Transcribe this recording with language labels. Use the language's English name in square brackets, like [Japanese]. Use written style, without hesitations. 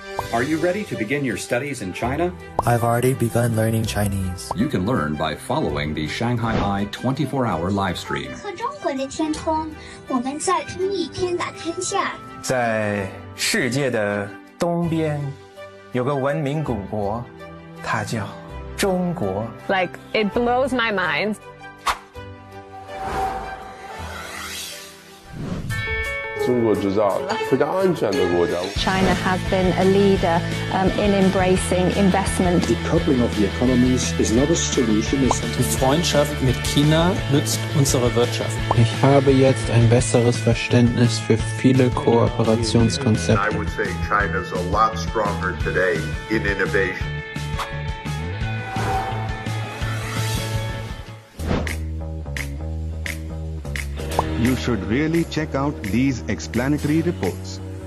[English] Are you ready to begin your studies in China? I've already begun learning Chinese. You can learn by following the Shanghai Eye 24-hour live stream. [Chinese] 和中国的天空，我们在同一天打天下。在世界的东边，有个文明古国，它叫中国。 [English] Like it blows my mind. China has been a leader in embracing investment. Decoupling of the economies is not a solution. [German] Die Freundschaft mit China nützt unserer Wirtschaft. Ich habe jetzt ein besseres Verständnis für viele Kooperationskonzepte. [English] I would say China's a lot stronger today in innovation. You should really check out these explanatory reports.